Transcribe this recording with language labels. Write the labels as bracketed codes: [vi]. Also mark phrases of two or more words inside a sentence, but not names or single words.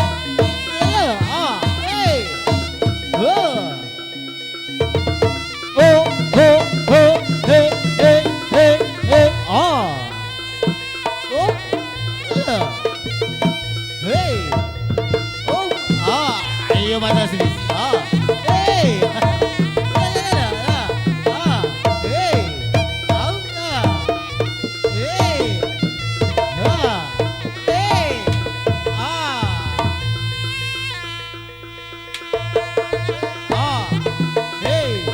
[id] Iya, hey. Oh. Oh, oh, oh, hey, hey, hey, hey, oh. Oh. Iya. Hey. Oh. Ayo mata sini. Hey. Hey. Oh. Hey. Hey. Hey.